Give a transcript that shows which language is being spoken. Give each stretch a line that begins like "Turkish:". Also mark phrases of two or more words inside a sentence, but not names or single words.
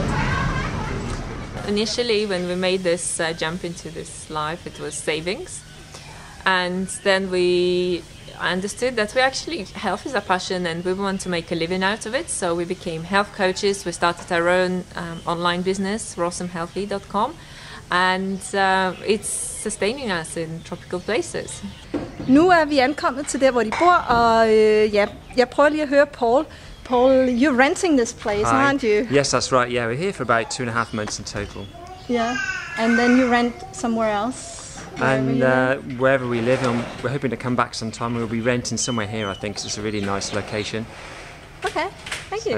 English: Initially, when we made this jump into this life, it was savings, and then we understood that health is a passion and we want to make a living out of it. So we became health coaches. We started our own online business, rossumhealthy.com, and it's sustaining us in tropical places.
Danish: Nu er vi ankommet til der, hvor de bor, og jeg prøver lige at høre Paul.
English: Paul, you're renting this place, aren't you? Yes, that's right. Yeah, we're here for about 2.5 months in total. Yeah, and then you rent somewhere else? And wherever we live, we're hoping to come back sometime. We'll be renting somewhere here, I think, 'cause it's a really nice location. Okay, thank you.